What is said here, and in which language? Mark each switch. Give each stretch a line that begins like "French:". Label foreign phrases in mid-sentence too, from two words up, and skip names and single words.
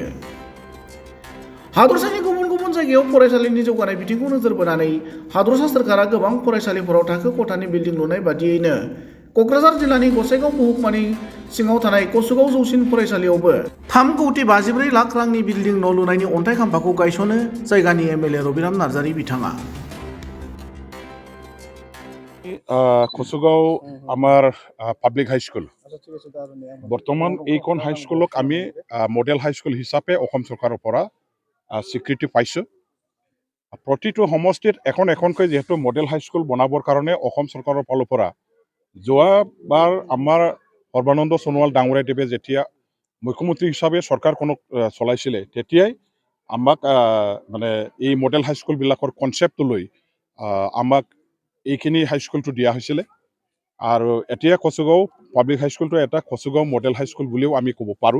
Bodo: हादरसानि गुबुन गुबुन जायगायाव फरायसालिनि जौगानाय बिथिंखौ नोजोर बोनानै हादरसा सोरखारा गोबां फरायसालिफोराव थाखो खथानि बिल्डिं लुनाय बादियैनो क'क्राझार जिल्लानि गसाइगाव महकुमानि सिङाव थानाय कसुगाव जौसिन फरायसालियावबो 3,54 लाख रांनि बिल्डिं न' लुनायनि अन्थाइ खाम्फाखौ गायसनो जायगानि एमएलए रबिराम नार्जारि बिथाङा।
Assamese: কচুগাঁও আমাৰ পাব্লিক হাই স্কুল বৰ্তমান এইখন হাই স্কুলক আমি
English: model high school
Assamese: হিচাপে অসম চৰকাৰৰ পৰা স্বীকৃতি পাইছোঁ। প্ৰতিটো সমষ্টিত এখনকৈ যেহেতু
English: model high school
Assamese: বনাবৰ কাৰণে অসম চৰকাৰৰ ফালৰ পৰা যোৱাবাৰ আমাৰ সৰ্বানন্দ সোণোৱাল ডাঙৰীয়াদেৱে যেতিয়া মুখ্যমন্ত্ৰী হিচাপে চৰকাৰখনক চলাইছিলে তেতিয়াই আমাক মানে এই মডেল হাই স্কুলবিলাকৰ কনচেপ্টটো লৈ আমাক এইখিনি হাইস্কুলটো দিয়া হৈছিলে আৰু এতিয়া কচুগাঁও পাব্লিক হাইস্কুলটো এটা কচুগাঁও মডেল হাইস্কুল বুলিও আমি ক'ব পাৰোঁ।